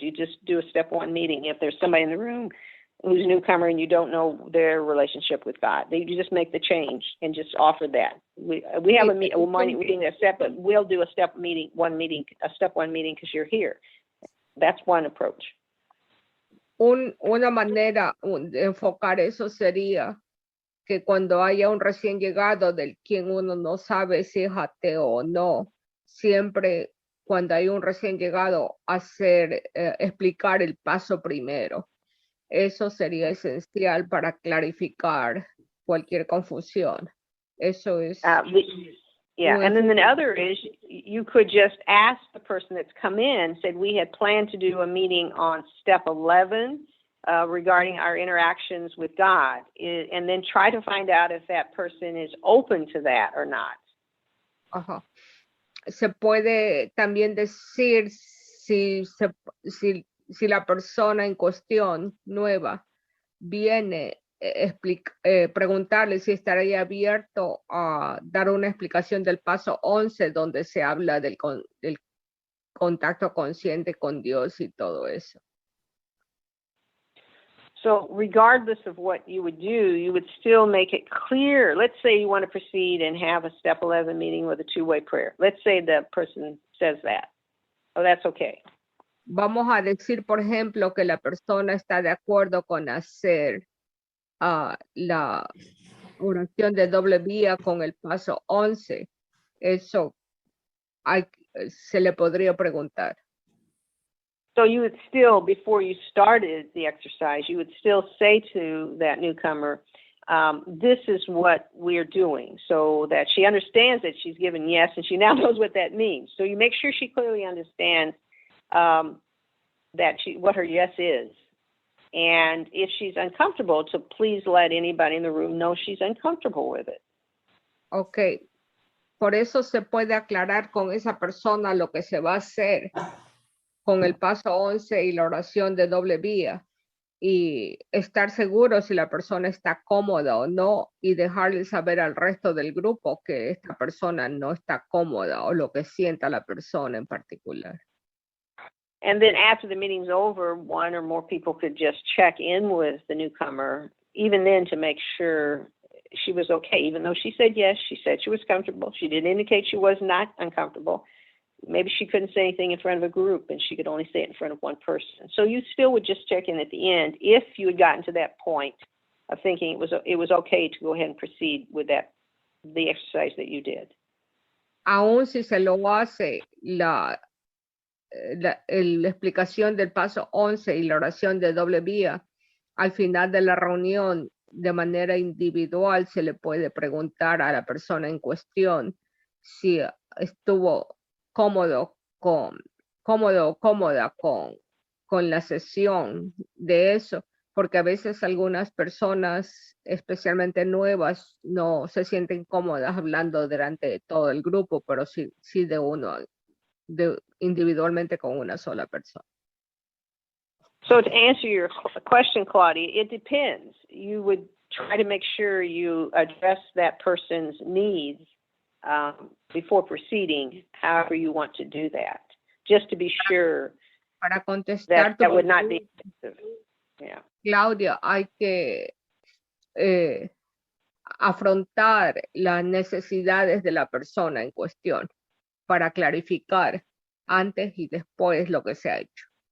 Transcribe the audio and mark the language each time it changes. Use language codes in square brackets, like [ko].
[en] You just do a step one meeting. If there's somebody in the room who's a newcomer and you don't know their relationship with God, you just make the change and just offer that. We have a meeting that's separate. We'll do a step one meeting because you're here. That's one approach. [es] Una manera de enfocar eso sería que cuando haya un recién llegado del quien uno no sabe si es ateo o no, siempre cuando hay un recién llegado explicar el paso primero. Eso sería esencial para clarificar cualquier confusión. Eso es. [en] Yeah, and then the other is you could just ask the person that's come in, said we had planned to do a meeting on step 11 regarding our interactions with God, and then try to find out if that person is open to that or not. Ajá. [es] Se puede también decir si la persona en cuestión nueva viene preguntarle si estaría abierto a dar una explicación del paso 11 donde se habla del contacto consciente con Dios y todo eso. [en] So regardless of what you would do, you would still make it clear. Let's say you want to proceed and have a step 11 meeting with a two-way prayer. Let's say the person says that. Oh, that's okay. [es] Vamos a decir, por ejemplo, que la persona está de acuerdo con hacer la oración de doble vía con el paso 11. Eso se le podría preguntar. [en] So you would still, before you started the exercise, you would still say to that newcomer, this is what we're doing, so that she understands that she's given yes, and she now knows what that means. So you make sure she clearly understands what her yes is. And if she's uncomfortable, to please let anybody in the room know she's uncomfortable with it. Okay. [es] Por eso se puede aclarar con esa persona lo que se va a hacer con el paso 11 y la oración de doble vía, y estar seguro si la persona está cómoda o no, y dejarle saber al resto del grupo que esta persona no está cómoda o lo que sienta la persona en particular. [en] And then after the meeting's over, one or more people could just check in with the newcomer, even then, to make sure she was okay. Even though she said yes, she said she was comfortable. She did indicate she was not uncomfortable. Maybe she couldn't say anything in front of a group and she could only say it in front of one person. So you still would just check in at the end if you had gotten to that point of thinking it was okay to go ahead and proceed with the exercise that you did. [es] Aún si se lo hace la explicación del paso 11 y la oración de doble vía, al final de la reunión, de manera individual, se le puede preguntar a la persona en cuestión si estuvo cómodo o cómoda con la sesión de eso, porque a veces algunas personas, especialmente nuevas, no se sienten cómodas hablando delante de todo el grupo, pero sí de uno individualmente con una sola persona. [en] So to answer your question, Claudia, it depends. You would try to make sure you address that person's needs before proceeding, however you want to do that, just to be sure [es] Para contestar [en] that would not be excessive. Yeah. [es] Claudia, hay que afrontar las necesidades de la persona en cuestión para clarificar antes y después lo que se ha hecho.